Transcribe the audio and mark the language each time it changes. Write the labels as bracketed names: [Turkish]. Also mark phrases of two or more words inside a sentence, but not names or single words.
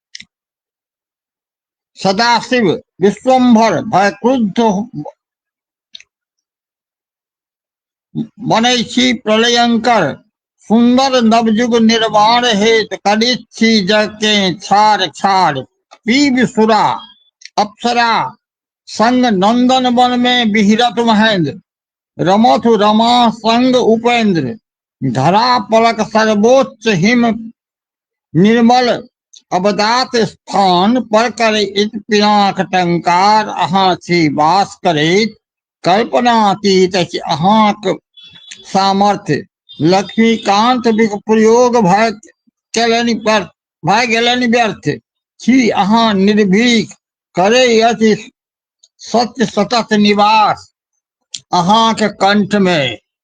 [Maithili] सदाशिव विश्वम्भर भय क्रुद्ध बनै छी प्रलयंकर, सुंदर नवयुग निर्माण हेत करित छी जग के छाड़ छाड़, पीब सुरा अप्सरा संग नंदन वन में विहरत महेंद्र, रमथ रमा संग उपेंद्र, धरा पलक सर्वोच्च हिम निर्मल, अवदात स्थान पर करैत पिनाक टंकार, अहाँ छी वास करैत कल्पनातीत अछि अहाँक सामर्थ्य, लक्ष्मीकांत प्रयोग भय गेलनि व्यर्थ, छी अहाँ निर्भीक करे अति सत्य सतत निवास, अहाँ के कंठ में